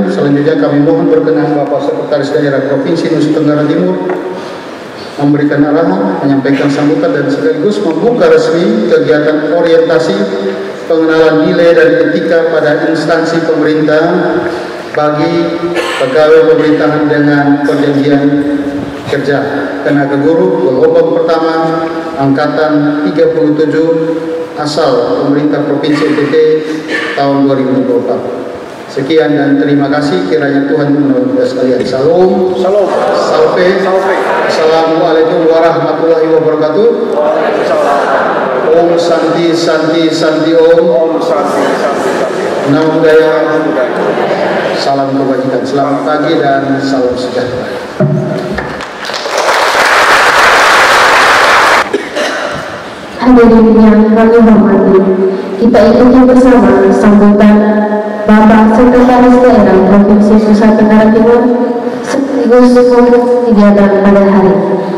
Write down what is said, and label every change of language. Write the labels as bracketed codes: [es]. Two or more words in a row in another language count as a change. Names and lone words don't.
[id] Selanjutnya kami mohon berkenan Bapak Sekretaris Daerah Provinsi Nusa Tenggara Timur memberikan arahan, menyampaikan sambutan dan sekaligus membuka resmi kegiatan orientasi pengenalan nilai dan etika pada instansi pemerintah bagi pegawai pemerintahan dengan perjanjian kerja tenaga guru gelombang pertama angkatan 37 asal pemerintah Provinsi NTT tahun 2024. Sekian dan terima kasih, kiranya Tuhan menolong kita sekalian. Salam. Salam. Salve. Salve. [ar] السلام عليكم ورحمة الله وبركاته. [sa] ॐ शान्ति शान्ति शान्ति ॐ. ॐ शान्ति शान्ति शान्ति. [pi] Namo Buddhaya. [id] Salam kebajikan. Selamat pagi dan salam sejahtera. Hadirin yang kami hormati, kita ikuti bersama sambutan Bapak Sekretaris Daerah Provinsi Nusa Tenggara Timur sekaligus untuk kegiatan pada hari ini.